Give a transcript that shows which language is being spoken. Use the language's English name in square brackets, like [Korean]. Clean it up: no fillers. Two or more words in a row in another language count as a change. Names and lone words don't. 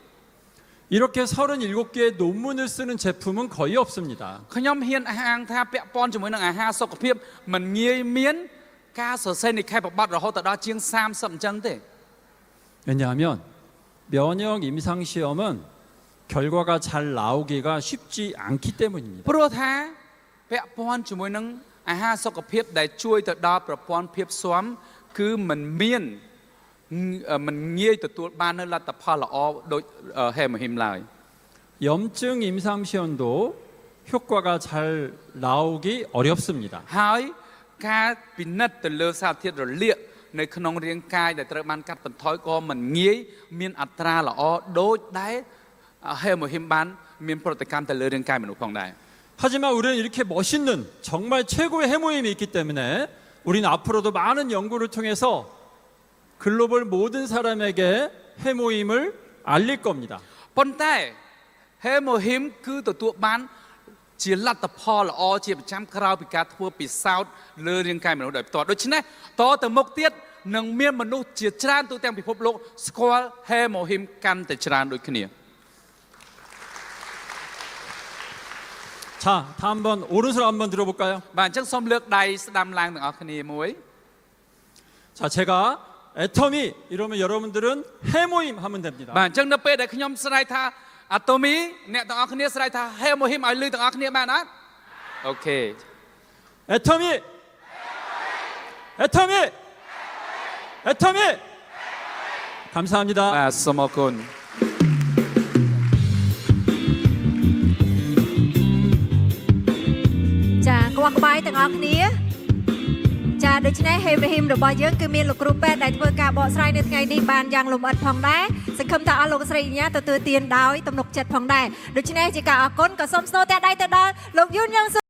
[Korean] 이렇게 37개의 논문을 쓰는 제품은 거의 없습니다. [Khmer] ខ្ញុំហ៊ានអះអាងថាពាក់ព័ន្ធជាមួយនឹងអាហារសុខភាពមិនងាយមានការសរសេរនិកាយបបត្តិរហូតដល់ជាង30អញ្ចឹងទេ [Korean] 왜냐하면 면역 임상 시험은 결과가 잘 나오기가 쉽지 않기 때문입니다. [Khmer] ព្រោះថាពាក់ព័ន្ធជាមួយនឹងអាហារសុខភាពដែលជួយទៅដល់ប្រព័ន្ធភាពស៊ាំគឺមិនងាយទទួលបាននៅលទ្ធផលល្អដូចហេម៉ូហ៊ីមឡើយ [Korean] 염증 임상 시험도 효과가 잘 나오기 어렵습니다. [Khmer] ហើយការពិនិត្យទៅលើសារធាតុរលាកនៅក្នុងរាងកាយដែលត្រូវបានកាត់បន្ថយក៏មិនងាយមានអត្រាល្អដូចដែលហេម៉ូហ៊ីមបានមានប្រតិកម្មទៅលើរាងកាយមនុស្សផងដែរ [Korean] 하지만 우리는 이렇게 멋있는 정말 최고의 해모임이 있기 때문에 우리는 앞으로도 많은 연구를 통해서 글로벌 모든 사람에게 해모임을 알릴 겁니다. [Khmer] ប៉ុន្តែហេម៉ូហ៊ីមគឺទទួលបានជាលទ្ធផលល្អជាប្រចាំក្រោយពីការធ្វើពិសោធន៍លើរាងកាយមនុស្សដោយផ្ទាល់ដូច្នេះតទៅមុខទៀតនឹងមានមនុស្សជាច្រើនទូទាំងពិភពលោកស្គាល់ហេម៉ូហ៊ីមកាន់តែច្រើនដូចគ្នា [Korean] 자, 다음번 오른손 한번 들어볼까요? [Khmer] បាទអញ្ចឹងសូមលើកដៃស្ដាំឡើងទាំងអស់គ្នាមួយ [Korean] 자, 제가 애터미 이러면 여러분들은 해모임 하면 됩니다. [Khmer] បាទអញ្ចឹងនៅពេលដែលខ្ញុំស្រែកថាអាតូមីអ្នកទាំងអស់គ្នាស្រែកថាហេម៉ូហ៊ីមឲ្យលឺទាំងអស់គ្នាបានអត់អូខេ [Korean] 애터미! 애터미! 애터미! 감사합니다. [Khmer] បាទសូមអរគុណ ចាក្បោះក្បាយទាំងអស់គ្នាចាដូច្នេះហេមហ៊ីមរបស់យើងគឺមានលោកគ្រូពេទ្យដែលធ្វើការបកស្រាយនៅថ្ងៃនេះបានយ៉ាងលម្អិតផងដែរសង្ឃឹមថាអស់លោកស្រីកញ្ញាទទួលទានដោយទំនុកចិត្តផងដែរដូច្នេះជាការអរគុណក៏សូមស្នើតែដៃទៅដល់លោកយុនយ៉ាង